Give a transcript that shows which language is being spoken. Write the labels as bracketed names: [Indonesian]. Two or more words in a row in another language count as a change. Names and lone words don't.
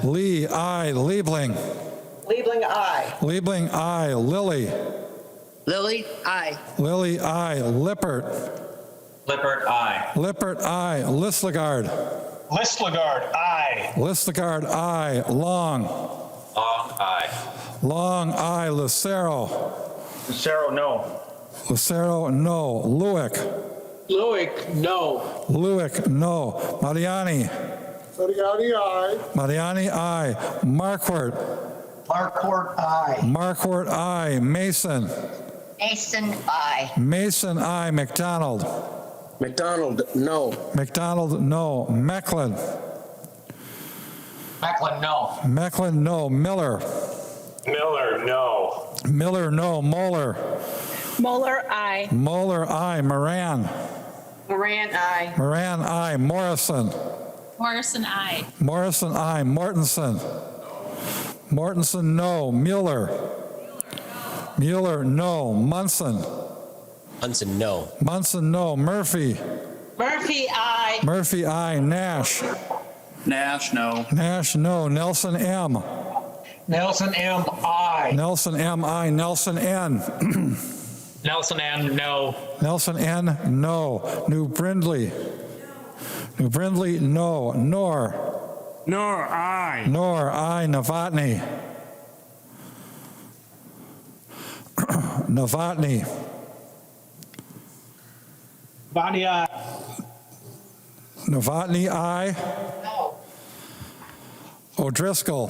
[English] Lee, I. Liebling. Liebling, I. Liebling, I. Lilly. Lily, I. Lilly, I. Lippert. Lippert, I. Lippert, I. Listlegard. Listlegard, aye. Listlegard, I. Long. Long, I. Long, I. Lucero. Lucero, no. Lucero, no. Lewick. Lewick, no. Lewick, no. Mariani. Mariani, I. Mariani, I. Marquardt. Marquardt, I. Marquardt, I. Mason. Mason, I. Mason, I. McDonald. McDonald, no. McDonald, no. Mecklin. Macklin, no. Mecklin, no. Miller. Miller, no. Miller, no. Moeller. Moeller, I. Moeller, I. Moran. Moran, I. Moran, I. Morrison. Morrison, I. Morrison, I. Mortensen. Mortensen, no. Mueller. Mueller, no. Munson. Munson, no. Munson, no. Murphy. Murphy, I. Murphy, I. Nash. Nash, no. Nash, no. Nelson, M. Nelson, M, I. Nelson, M, I. Nelson, N. Nelson, N, no. Nelson, N, no. New Brindley. New Brindley, no. Nor. Nor, aye. Nor, I. Novotny. Novotny. Bonnie, I. Novotny, I. O'Driscoll.